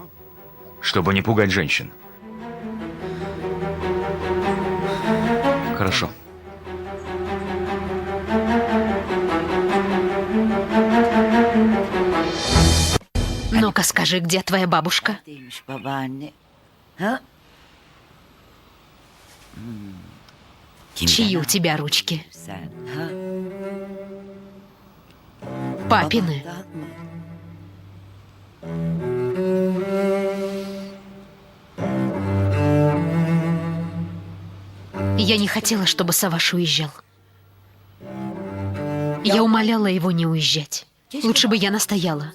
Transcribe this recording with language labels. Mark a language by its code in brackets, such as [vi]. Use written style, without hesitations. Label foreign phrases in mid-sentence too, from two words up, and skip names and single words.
[ru] Чтобы не пугать женщин. Хорошо. Ну-ка скажи, где твоя бабушка? [tr] Demiş babaanne. Ha? [ru] Чьи у тебя ручки? [tr] Sen, ha? [ru] Папины. [tr] Babandan mı? [ru] Я не хотела, чтобы Саваш уезжал. Я умоляла его не уезжать. Лучше бы я настояла.